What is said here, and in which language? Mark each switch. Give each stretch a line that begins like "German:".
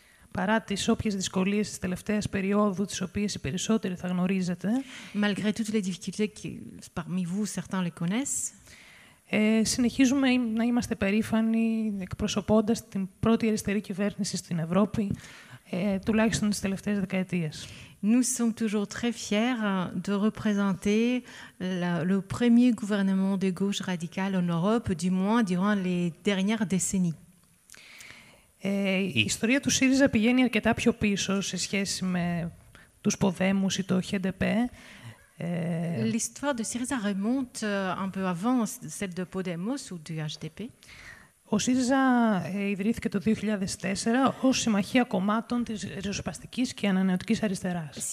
Greek: Παρά τις όποιες δυσκολίες της τελευταίας περίοδου, τις οποίες οι περισσότεροι θα γνωρίζετε,
French: Malgré toutes les difficultés parmi vous, certains les connaissent.
Greek: Συνεχίζουμε να είμαστε περήφανοι εκπροσωπώντας την πρώτη αριστερή κυβέρνηση στην Ευρώπη, τουλάχιστον τις τελευταίες δεκαετίες.
French: Nous sommes toujours très fiers de représenter le premier gouvernement de gauche radicale en Europe, du moins durant les dernières décennies.
Greek: Η ιστορία του ΣΥΡΙΖΑ πηγαίνει αρκετά πιο πίσω σε σχέση με τους Ποδέμους ή το ΧΕΝΤΕΠΕ.
French: L'histoire de Syriza remonte un peu avant celle de Podemos ou du HDP.
Greek: Ο ΣΥΡΙΖΑ ιδρύθηκε το 2004 ως συμμαχία κομμάτων της ριζοσπαστικής και ανανεωτικής αριστεράς.